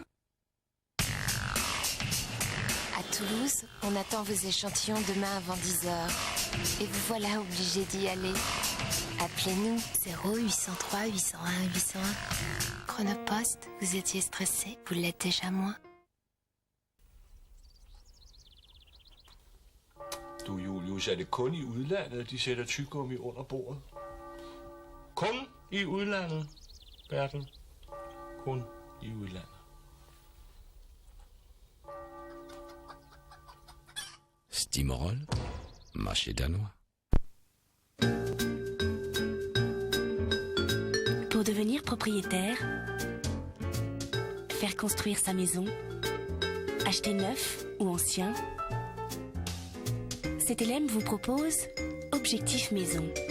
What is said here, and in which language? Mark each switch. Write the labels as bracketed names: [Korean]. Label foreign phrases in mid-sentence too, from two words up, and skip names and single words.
[French] À Toulouse, on attend vos échantillons demain avant 10h. Et vous voilà obligés d'y aller. Appelez-nous 0803 801 801. Chronopost, vous étiez stressé, vous l'êtes déjà moins. [Danish] Du, Julius, er det kun i udlandet, de sætter tyggegummi under bordet? Kun i udlandet, Bertel. Kun i udlandet. Stimorol, [French] marché danois. Pour devenir propriétaire, faire construire sa maison, acheter neuf ou ancien, CTLM vous propose Objectif Maison.